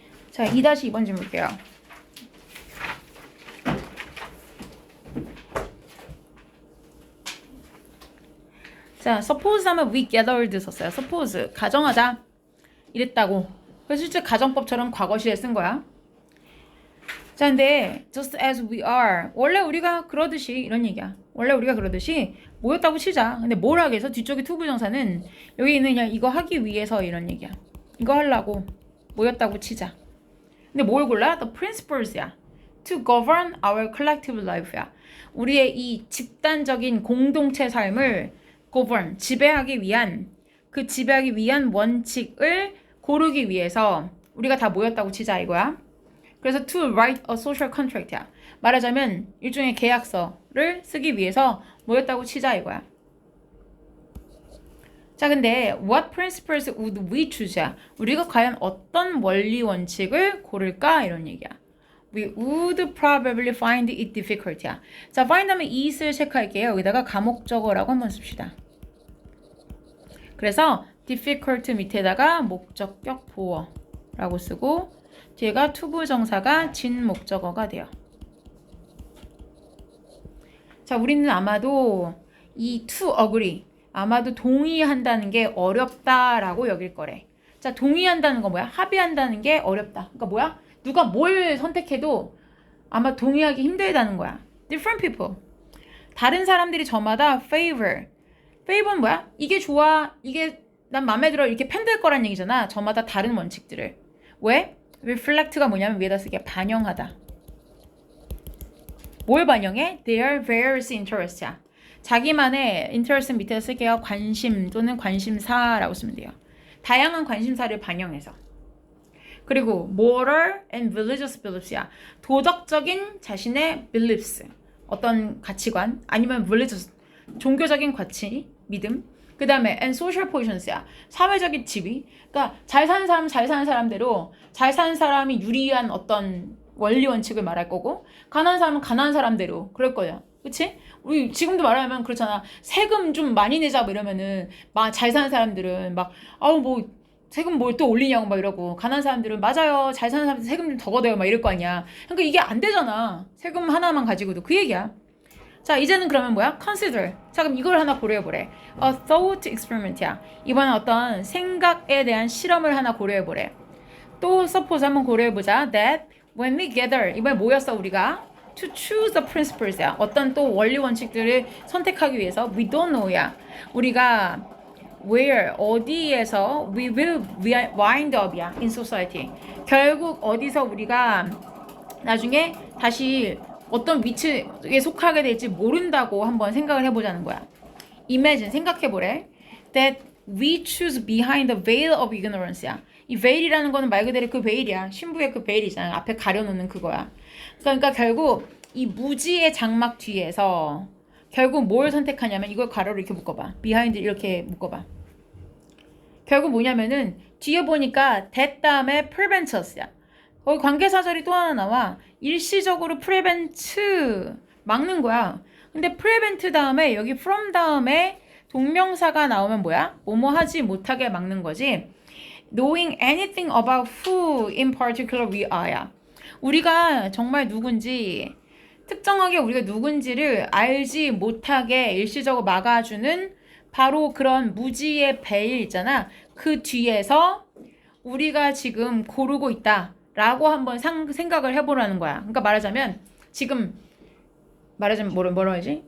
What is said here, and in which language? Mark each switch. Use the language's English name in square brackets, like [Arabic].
[Korean] 자, 2-2번 질문 볼게요. 자, suppose 하면 [English] we gathered [Korean] 썼어요. suppose, 가정하자. 이랬다고. 그래서 실제 가정법처럼 과거시에 쓴 거야. [English] 자, 근데 just as we are. [Korean] 원래 우리가 그러듯이 이런 얘기야. 원래 우리가 그러듯이 모였다고 치자. 근데 뭘 하기 위해서? 뒤쪽에 투부정사는 여기 있는 그냥 이거 하기 위해서 이런 얘기야. 이거 하려고 모였다고 치자. 근데 뭘 골라? [English] The principles야. To govern our collective life야. [Korean] 우리의 이 집단적인 공동체 삶을 govern, 지배하기 위한 원칙을 고르기 위해서 우리가 다 모였다고 치자 이거야. [English] 그래서 to write a social contract야. [Korean] 말하자면 일종의 계약서를 쓰기 위해서 모였다고 치자 이거야. [English] 자, 근데 what principles would we choose야? [Korean] 우리가 과연 어떤 원리 원칙을 고를까? 이런 얘기야. [English] We would probably find it difficult야. [Korean] 자, find 하면 it을 체크할게요. 여기다가 가목적어라고 한번 씁시다. 그래서 difficult 밑에다가 목적격 보어라고 쓰고 뒤에가 투부정사가 진목적어가 돼요. 자, 우리는 아마도 이 to agree 아마도 동의한다는 게 어렵다라고 여길 거래. 자, 동의한다는 거 뭐야? 합의한다는 게 어렵다. 그러니까 뭐야? 누가 뭘 선택해도 아마 동의하기 힘들다는 거야. [English] Different people. [Korean] 다른 사람들이 저마다 favor. favor는 뭐야? 이게 좋아. 이게 난 마음에 들어. 이렇게 편들 거란 얘기잖아. 저마다 다른 원칙들을. 왜? reflect가 뭐냐면 위에다 쓰기에 반영하다. 뭘 반영해? [English] Their various interests야. [Korean] 자기만의 interest 밑에 쓸게요. 관심 또는 관심사라고 쓰면 돼요. 다양한 관심사를 반영해서. [English] 그리고 moral and religious beliefs야. [Korean] 도덕적인 자신의 beliefs. 어떤 가치관 아니면 religious 종교적인 가치, 믿음. 그 다음에 and social positions야. 사회적인 지위. 그러니까 잘 사는 사람은 잘 사는 사람대로 잘 사는 사람이 유리한 어떤 원리 원칙을 말할 거고 가난한 사람은 가난한 사람대로 그럴 거야. 그치? 우리 지금도 말하면 그렇잖아. 세금 좀 많이 내자 뭐 이러면은 막 잘 사는 사람들은 막 뭐 세금 뭘 또 올리냐고 막 이러고 가난한 사람들은 맞아요. 잘 사는 사람들 세금 좀 더 걷어요 막 이럴 거 아니야. 그러니까 이게 안 되잖아. 세금 하나만 가지고도 그 얘기야. 자, 이제는 그러면 뭐야? consider. 자, 그럼 이걸 하나 고려해보래. [English] A thought experiment이야. [Korean] 이번엔 어떤 생각에 대한 실험을 하나 고려해보래. 또 suppose 한번 고려해보자. [English] That when we gather, [Korean] 이번에 모였어 우리가. [English] To choose the principles야. [Korean] 어떤 또 원리 원칙들을 선택하기 위해서 [English] we don't know [Korean] 야. [English] 우리가 where, 어디에서 we will wind up이야. in society. [Korean] 결국 어디서 우리가 나중에 다시 어떤 위치에 속하게 될지 모른다고 한번 생각을 해보자는 거야. [English] Imagine, [Korean] 생각해보래. [English] That we choose behind the veil of ignorance야. [Korean] 이 veil이라는 거는 말 그대로 그 veil이야. 신부의 그 veil이잖아. 앞에 가려놓는 그거야. 그러니까 결국 이 무지의 장막 뒤에서 결국 뭘 선택하냐면 이걸 가로로 이렇게 묶어봐. behind 이렇게 묶어봐. 결국 뭐냐면은 뒤에 보니까 that 다음에 preventus야. 거기 관계사절이 또 하나 나와. 일시적으로 prevent 막는 거야. 근데 prevent 다음에 여기 from 다음에 동명사가 나오면 뭐야? 뭐뭐 하지 못하게 막는 거지. [English] Knowing anything about who in particular we are야. [Korean] 우리가 정말 누군지 특정하게 우리가 누군지를 알지 못하게 일시적으로 막아주는 바로 그런 무지의 베일 있잖아. 그 뒤에서 우리가 지금 고르고 있다. 라고 한번 생각을 해보라는 거야. 그러니까 말하자면 지금 말하자면 뭐라 하지?